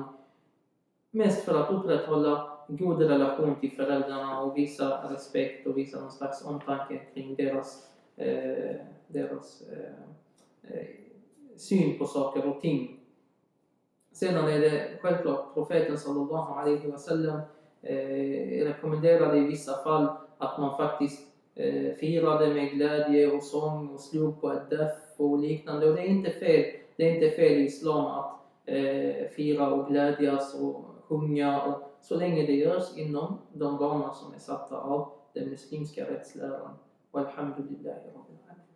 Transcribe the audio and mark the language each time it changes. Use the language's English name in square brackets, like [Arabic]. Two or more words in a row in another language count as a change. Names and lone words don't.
[Swedish] Mest för att upprätthålla en god relation till föräldrarna och visa respekt och visa någon slags omtanke kring deras syn på saker och ting. Sedan är det självklart profeten [Arabic] صلى الله عليه وسلم [Swedish] rekommenderade i vissa fall att man faktiskt firade med glädje och sång och slog på ett def och liknande. Och det är inte fel. Det är inte fel i islam att fira och glädjas och sjunga, och så länge det görs inom de ramar som är satta av den muslimska rättsläran. [Arabic] والحمد لله رب العالمين.